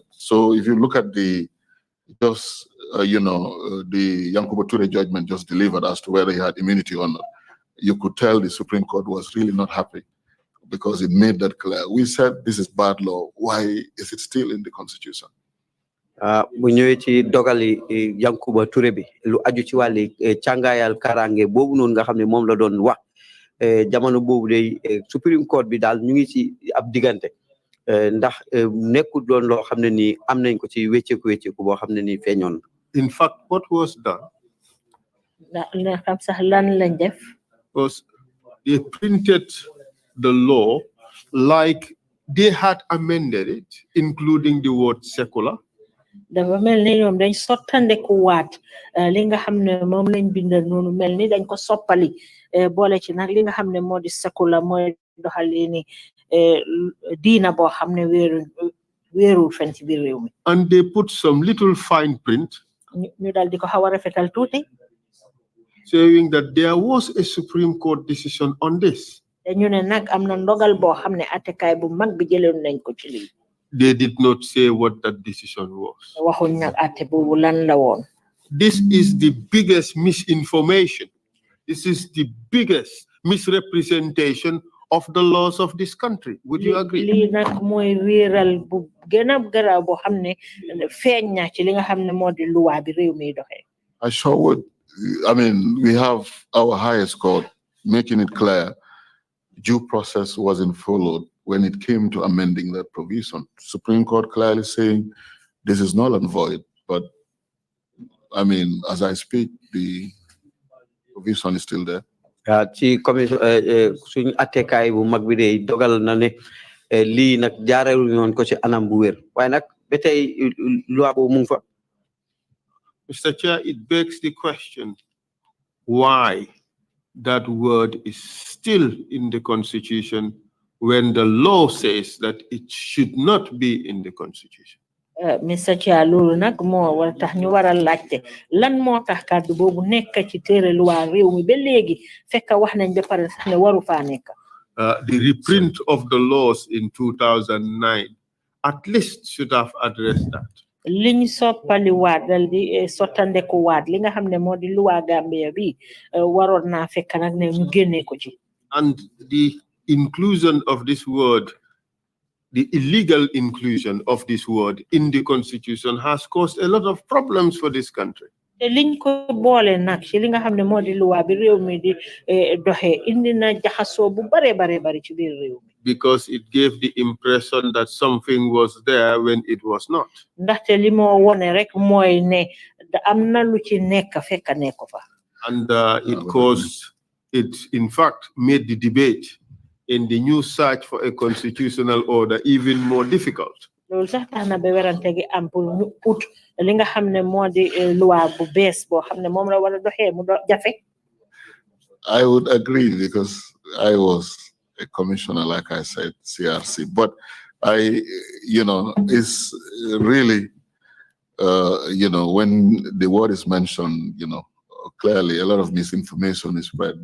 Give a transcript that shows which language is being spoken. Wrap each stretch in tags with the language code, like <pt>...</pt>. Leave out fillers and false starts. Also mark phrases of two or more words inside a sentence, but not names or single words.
<en>So if you look at the the Yankuba Toure judgment just delivered as to whether he had immunity or not, you could tell the Supreme Court was really not happy because it made that clear. We said this is bad law. Why is it still in the Constitution?</en> <wo>Bu ñëwee ci dogali Yankuba Touré bi lu aju ci wàlli càngaayal karange boobu noonu nga xam ne moom la doon wax jamono boobu day Supreme Court bi daal ñu ngi ci ab diggante ndax nekkul doon loo xam ne nii am nañ ko ci wécceeku boo xam ne nii feeñoon.</wo> <en>In fact, what was done was they printed the law like they had amended it, including the word secular.</en> <wo>Dafa mel ni ñoom dañ sottande ko waat li nga xam ne moom lañ bindal noonu mel ni dañ ko soppali boole ci nag li nga xam ne moo di secular mooy doxalee ni diina boo xam ne wéerul fen ci biir réew mi.</wo> <en>And they put some little fine print</en> <wo>ñu dal di ko xaw a rafetal tuuti</wo> <en>saying that there was a Supreme Court decision on this.</en> <wo>te ñu ne nag am na ndogal boo xam ne attekaay bu mag bi jëloon nañ ko ci lii.</wo> <en>They did not say what that decision was.</en> <wo>waxuñ nag atte boobu lan la woon.</wo> <en>This is the biggest misinformation. This is the biggest misrepresentation of the laws of this country. Would you agree?</en> <wo>Lii nag mooy wéeral bu gën a garaaw boo xam ne feeñ na ci li nga xam ne moo di luwaa bi réew mi doxee.</wo> <en>I sure would. I mean, we have our highest court making it clear due process wasn't followed when it came to amending that provision. Supreme Court clearly saying this is null and void. But I mean, as I speak, the provision is still there.</en> <wo>Ci commission suñu attekaay bu mag bi de dogal na ne lii nag jaareelu ñoon ko ci anam bu wér waaye nag ba tey loi boobu mu ngi fa.</wo> <en>Mr. Chair, it begs the question why that word is still in the Constitution when the law says that it should not be in the Constitution. Mr. Chair,</en> <wo>loolu nag moo war tax ñu war a laajte lan moo tax kàddu boobu nekk ci téere loi réew mi ba léegi fekk wax nañ ba pare sax ne waru faa nekk.</wo> <en>The reprint of the laws in 2009 at least should have addressed that.</en> <wo>liñ soppali waat dal di sottandeku waat li nga xam ne moo di loi Gambia bi waroon naa fekk nag ne ñu génne ko ci.</wo> <en>And the inclusion of this word, the illegal inclusion of this word in the Constitution has caused a lot of problems for this country.</en> <wo>te liñ ko boole nag ci li nga xam ne moo di loi bi réew mi di doxee indi na jaxasoo bu bare ci biir réew mi.</wo> <en>Because it gave the impression that something was there when it was not.</en> <wo>ndaxte li moo wone rek mooy ne am na lu ci nekk fekk nekk fa.</wo> <en>And it in fact made the debate in the new search for a constitutional order even more difficult.</en> <wo>loolu sax tax na ba werante gi am pour ñu ut li nga xam ne moo di loi bu bees boo xam ne moom la war a doxee mu jafe.</wo> <en>I would agree because I was a commissioner, like I said, CRC. But it's really, when the word is mentioned, clearly a lot of misinformation is spread.</en>